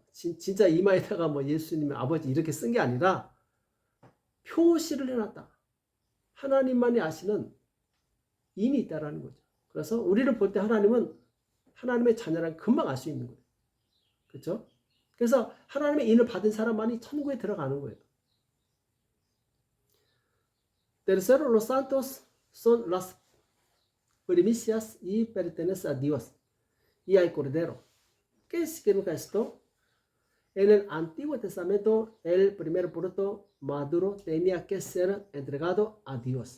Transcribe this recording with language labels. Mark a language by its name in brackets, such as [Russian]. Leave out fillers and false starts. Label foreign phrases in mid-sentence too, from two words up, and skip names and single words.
[Korean] 진짜 이마에다가 뭐 예수님의 아버지 이렇게 쓴 게 아니라 표시를 해놨다. 하나님만이 아시는 인이 있다라는 거죠. 그래서 우리를 볼 때 하나님은 하나님의 자녀라는 금방 알 수 있는 거예요. 그렇죠? 그래서 하나님의 인을 받은 사람만이 천국에 들어가는 거예요. [Spanish] Tercero, los santos son las primicias y pertenecen a Dios y al Cordero. ¿Qué significa esto? En el Antiguo Testamento, el primer fruto maduro tenía que ser entregado a Dios.